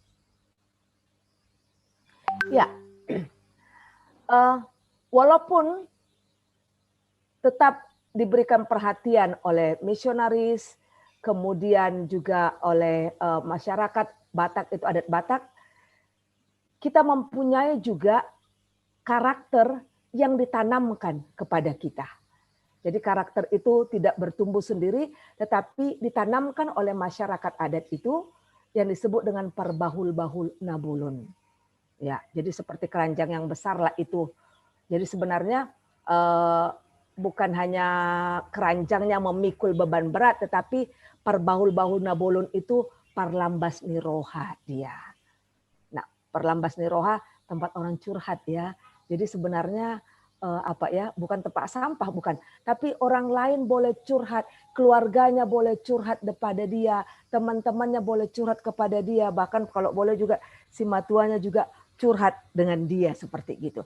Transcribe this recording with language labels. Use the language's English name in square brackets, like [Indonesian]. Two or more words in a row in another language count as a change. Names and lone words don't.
[Indonesian] Ya, walaupun tetap diberikan perhatian oleh misionaris, kemudian juga oleh masyarakat Batak, itu adat Batak, kita mempunyai juga karakter yang ditanamkan kepada kita. Jadi karakter itu tidak bertumbuh sendiri, tetapi ditanamkan oleh masyarakat adat itu yang disebut dengan [Batak Toba] perbahul-bahul nabulun. [Indonesian] Ya, jadi seperti keranjang yang besar lah itu. Jadi sebenarnya bukan hanya keranjangnya memikul beban berat, tetapi [Batak Toba] perbahul-bahul nabulun [Indonesian] itu [Batak Toba] parlambas niroha [Indonesian] dia. Nah, [Batak Toba] parlambas niroha [Indonesian] tempat orang curhat ya. Jadi sebenarnya bukan tempat sampah, bukan. Tapi orang lain boleh curhat, keluarganya boleh curhat kepada dia, teman-temannya boleh curhat kepada dia, bahkan kalau boleh juga si matuanya juga curhat dengan dia seperti gitu.